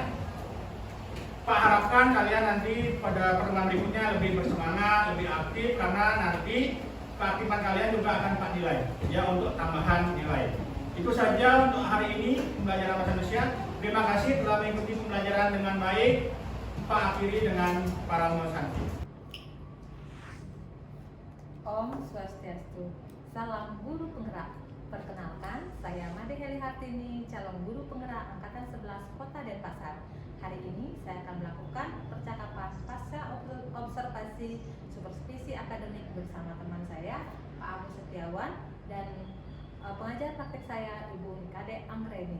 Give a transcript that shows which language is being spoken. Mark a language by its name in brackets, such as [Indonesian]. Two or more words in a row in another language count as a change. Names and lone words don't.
[Indonesian] Pak harapkan kalian nanti pada pertemuan berikutnya lebih bersemangat, lebih aktif karena nanti keaktifan kalian juga akan Pak nilai ya untuk tambahan nilai. Itu saja untuk hari ini pembelajaran bahasa Indonesia. Terima kasih telah mengikuti pembelajaran dengan baik. Pak akhiri dengan para Santi. [Balinese] Om Swastiastu. [Indonesian] Salam guru penggerak. Perkenalkan, saya Made Heli Hartini, calon guru penggerak Angkatan 11 Kota Denpasar. Hari ini saya akan melakukan percakapan pasca observasi supervisi akademik bersama teman saya, Pak Agus Setiawan, dan pengajar praktek saya, Ibu Nikade Anggreni.